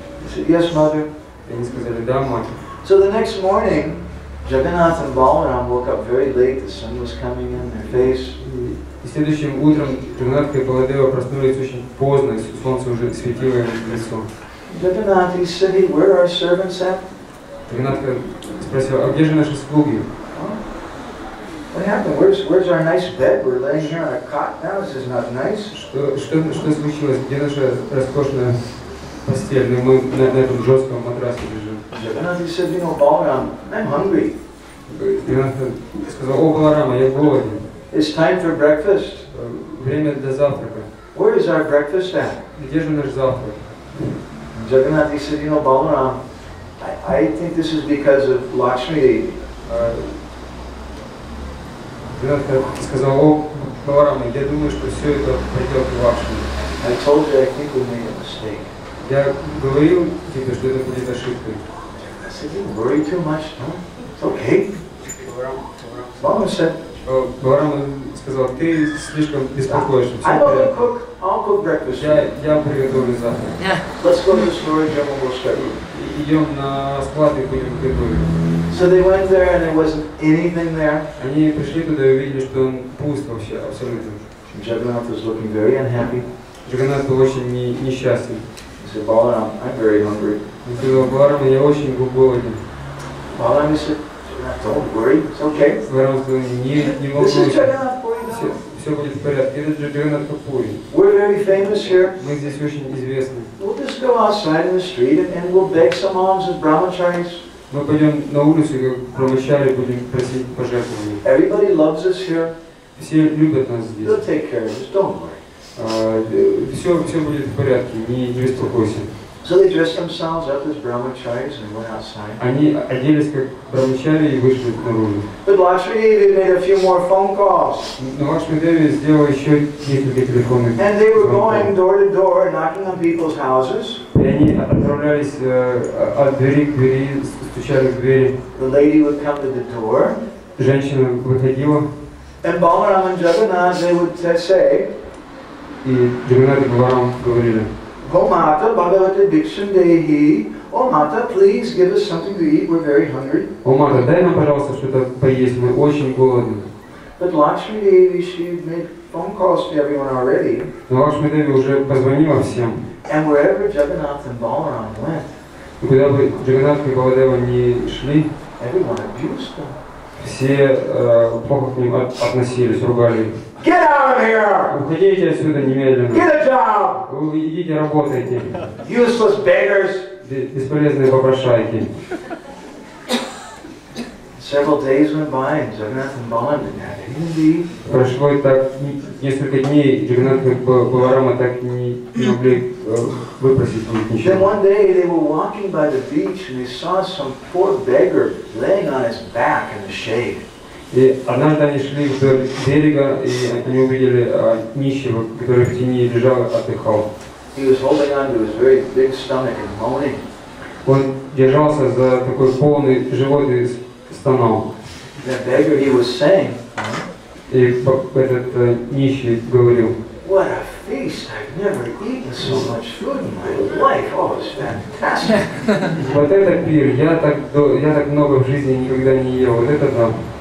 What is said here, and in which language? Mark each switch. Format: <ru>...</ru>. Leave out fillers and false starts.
<en>I said, yes, mother.</en> <ru>И они сказали, да, мать.</ru> <en>So the next morning, Jagannath and Balaram woke up very late. The sun was coming in their face.</en> <ru>И следующим утром Джаганнатха и Баладева проснулись очень поздно, и солнце уже светило им в лицо.</ru> <en>Jagannath, he said, hey, where are our servants at?</en> <ru>Джаганнатха спросил, а где же наши слуги?</ru> <en>What happened? Where's our nice bed? We're laying here on a cot now. This is not nice.</en> <ru>Что случилось? Где наша роскошная постель? Мы на этом жестком матрасе лежим.</ru> <en>Jagannath, he said, you know, Balaram, I'm hungry.</en> <ru>Джаганнатха сказал, о, Баларама, я голоден.</ru> <en>It's time for breakfast.</en> <ru>Время для завтрака.</ru> <en>Where is our breakfast at?</en> <ru>Где же наш завтрак?</ru> <en>Jagannath, he said, you know, Balaram, I think this is because of Lakshmi Devi.</en> <ru>Джаганнатха сказал, о, Баларама, я думаю, что все это проделки Лакшми.</ru> <en>I told you I think we made a mistake.</en> <ru>Я говорил тебе, что это будет ошибкой.</ru> <en>I said, you worry too much, no? It's okay. Balaram said,</en> <ru>Баларама сказал, ты слишком беспокоишься.</ru> <en>I will cook. I'll cook breakfast.</en> <ru>Я приготовлю завтрак.</ru> <en>Let's go to the storage room and we'll start eating.</en> <ru>Идем на склад и будем готовить.</ru> <en>So they went there and there wasn't anything there.</en> <ru>Они пришли туда и увидели, что он пуст вообще, абсолютно.</ru> <en>Jagannath was looking very unhappy.</en> <ru>Джаганнат был очень несчастен.</ru> <en>He said, Balaram, I'm very hungry.</en> <ru>Он сказал, Баларама, я очень голоден.</ru> <en>Balaram said, don't worry, it's okay.</en> <ru>Баларам сказал, не</ru> <en>This is</en> <ru>волнуйся,</ru> <en>Jagannath Puri.</en> <ru>все будет в порядке. Это Джаганнат Пури.</ru> <en>We're very famous here.</en> <ru>Мы здесь очень известны.</ru> <en>We'll just go outside in the street and we'll beg some alms as brahmacharis.</en> <ru>Мы пойдем на улицу, как брамачари, будем просить пожертвований.</ru> <en>Everybody loves us here.</en> <ru>Все любят нас здесь.</ru> <en>They'll take care of us, don't worry.</en> <ru>Все будет в порядке, не беспокойся.</ru> <en>So they dressed themselves up as brahmacharis and went outside.</en> <ru>Они оделись как брамачари и вышли наружу.</ru> <en>But Lakshmi Devi made a few more phone calls.</en> <ru>Но Лакшми Деви сделал еще несколько телефонных</ru> <en>And they were going</en> <ru>звонков.</ru> <en>door to door, knocking on people's houses.</en> <ru>И они отправлялись от двери к двери, стучали в двери.</ru> <en>The lady would come to the door.</en> <ru>Женщина выходила.</ru> <en>And Balaram and Jagannath, they would say,</en> <ru>И Джаганнат и Баларам говорили:</ru> <sa>"Oh Mata, Bhagavate Bhikshun Dehi.</sa> <en>Oh Mata, please give us something to eat. We're very hungry."</en> <ru>«О, Мата, дай нам, пожалуйста, что-то поесть, мы очень голодны».</ru> <en>But Lakshmi Devi, she made phone calls to everyone already.</en> <ru>Но Лакшми Деви уже позвонила всем.</ru> <en>And wherever Jagannath and Balaram went,</en> <ru>И куда бы Джаганнат и Баладева не шли,</ru> <en>everyone abused them.</en> <ru>все плохо к ним относились, ругали их.</ru> <en>Get out of here!</en> <ru>Уходите отсюда немедленно.</ru> <en>Get a job!</en> <ru>Вы идите, работайте.</ru> <en>Useless beggars!</en> <ru>Бесполезные попрошайки.</ru> <en>Several days went by and Jagannath and Balaram didn't have anything to eat.</en> <ru>Прошло так несколько дней, Джаганнат и Баларама так не могли выпросить у них</ru> <en>Then</en> <ru>ничего.</ru> <en>one day they were walking by the beach and they saw some poor beggar laying on his back in the shade.</en> <ru>И однажды они шли вдоль берега, и они увидели нищего, который в тени лежал, отдыхал.</ru> <en>He was holding on to his very big stomach and moaning.</en> <ru>Он держался за такой полный живот и стонал.</ru> <en>The beggar, he was saying,</en> <ru>И этот нищий говорил:</ru> <en>"What a feast! I've never eaten so much food in my life. Oh, it's fantastic."</en> <ru>вот это пир, я так много в жизни никогда не ел, вот это да.</ru>